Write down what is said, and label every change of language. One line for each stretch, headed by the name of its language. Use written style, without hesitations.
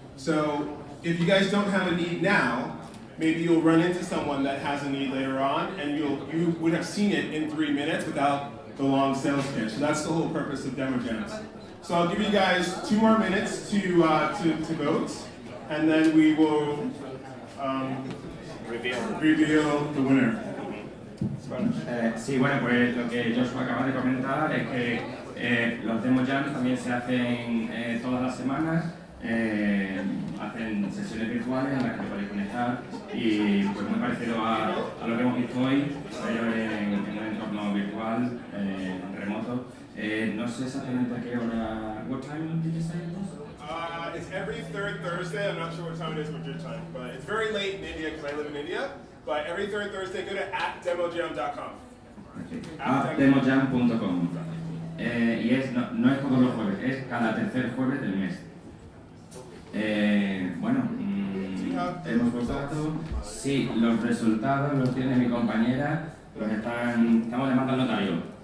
English: So if you guys don't have a need now, maybe you'll run into someone that has a need later on, and you would have seen it in 3 minutes without the long sales pitch. So that's the whole purpose of demo jams. So I'll give you guys 2 more minutes to vote, and then we will reveal the winner.
Spanish: Sí, bueno, pues lo que Joshua acaba de comentar es que los demo jams también se hacen todas las semanas, hacen sesiones virtuales en las que te podéis conectar y pues muy parecido a lo que hemos visto hoy, pero en un entorno virtual, remoto. No sé exactamente a qué hora.
English: What time did you say it was? It's every third Thursday. I'm not sure what time it is with your time, but it's very late in India because I live in India. But every third Thursday, go to @demojam.com. @demojam.com.
Spanish: Y no es todos los jueves, es cada tercer jueves del mes. Bueno, hemos votado. Sí, los resultados los tiene mi compañera. Estamos llamando al notario.